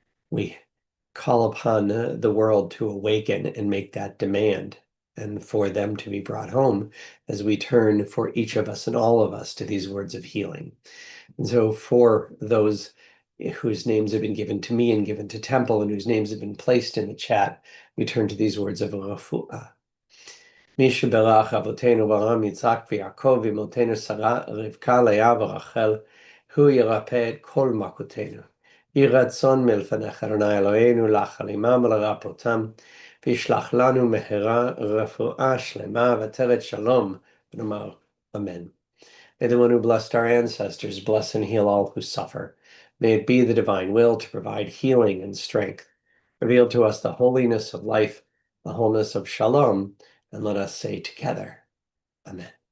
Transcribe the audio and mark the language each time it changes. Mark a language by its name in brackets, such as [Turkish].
[English] We call upon the world to awaken and make that demand, and for them to be brought home as we turn for each of us and all of us to these words of healing. And so for those whose names have been given to me and given to Temple and whose names have been placed in the chat, we turn to these words of refuah. [Hebrew] מי שברך אבותינו אברהם, יצחק ויעקב, ואמותינו שרה, רבקה, לאה ורחל, הוא ירפא את כל מכותינו. יהי רצון מלפניך, אדוני אלוהינו, להחלימם ולרפאותם, וישלח לנו מהרה רפואה שלמה ותרת שלום, ונאמר Amen. [English] May the one who blessed our ancestors bless and heal all who suffer. May it be the divine will to provide healing and strength. Reveal to us the holiness of life, the wholeness of shalom, and let us say together, Amen.